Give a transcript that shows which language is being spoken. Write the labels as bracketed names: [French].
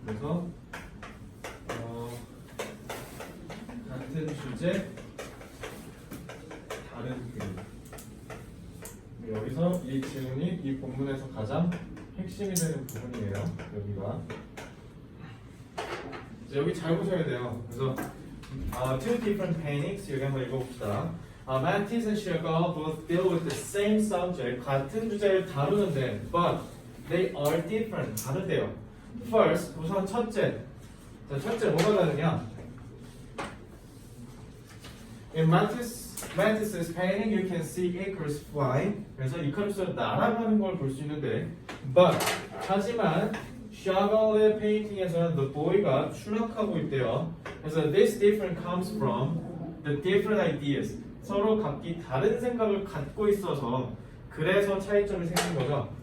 [Korean] 그래서 같은 주제, 다른 그림. 여기서 이 지문이 이 본문에서 가장 핵심이 되는 부분이에요. 여기가. 여기 잘 보셔야 돼요. 그래서 [English] two different paintings [Korean] 여기 한번 읽어봅시다. [English] Matisse and Chagall both deal with the same subject. [Korean] 같은 주제를 다루는데, [English] but they are different. [Korean] 다르대요. First, 우선 첫째. 자, 첫째 뭐가 다르냐? [English] In Matisse's painting, you can see Icarus fly. [Korean] 그래서 이카루스가 날아가는 걸 볼 수 있는데, but 하지만 샤갈의 페인팅에서는 the boy가 추락하고 있대요. 그래서 [English] this difference comes from the different ideas. [Korean] 서로 각기 다른 생각을 갖고 있어서 그래서 차이점이 생긴 거죠.